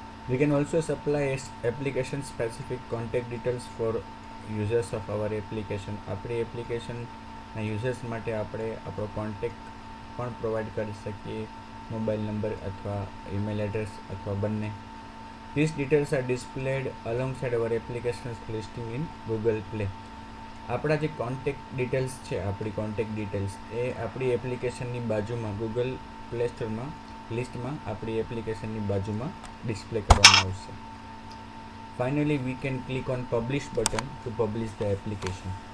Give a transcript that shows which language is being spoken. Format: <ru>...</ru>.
<en>We can also supply application specific contact details for users of our application.</en> <gu>આપણી એપ્લિકેશનના users માટે આપણે આપણો કોન્ટેક્ટ પણ પ્રોવાઈડ કરી શકીએ, મોબાઈલ નંબર અથવા ઈમેલ એડ્રેસ અથવા બંને.</gu> <en>These details are displayed alongside our application's listing in Google Play.</en> <gu>આપણા જે કોન્ટેક્ટ ડિટેલ્સ છે, આપણી કોન્ટેક્ટ ડિટેલ્સ એ આપણી એપ્લિકેશનની બાજુમાં ગૂગલ પ્લે સ્ટોરમાં લિસ્ટમાં આપણી એપ્લિકેશનની બાજુમાં ડિસ્પ્લે કરવામાં આવશે.</gu> <en>Finally we can click on publish button to publish the application.</en>